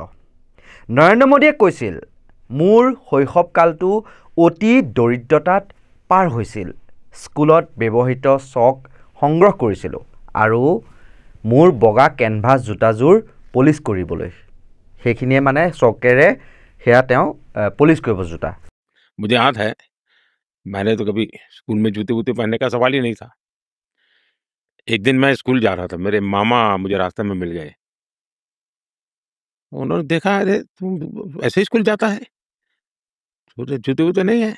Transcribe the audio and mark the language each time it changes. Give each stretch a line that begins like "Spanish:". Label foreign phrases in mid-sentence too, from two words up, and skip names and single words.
Assamese: নৰেন্দ্ৰ মোদীয়ে কৈছিল, মোৰ শৈশৱকালটো অতি দৰিদ্ৰতাত পাৰ হৈছিল। স্কুলত ব্যৱহৃত চক সংগ্ৰহ কৰিছিলোঁ আৰু মোৰ বগা কেনভাছ জোতাযোৰ পলিচ কৰিবলৈ। সেইখিনিয়ে মানে চকেৰে সেয়া তেওঁ পলিচ কৰিব জোতা।
Hindi: मुझे याद है, मैंने तो कभी स्कूल में जूते वूते पहनने का सवाल ही नहीं था। एक दिन मैं स्कूल जा रहा था, मेरे मामा मुझे रास्ते में मिल गए। उन्होंने देखा, अरे तुम ऐसे ही स्कूल जाता है, जूते वूते नहीं है।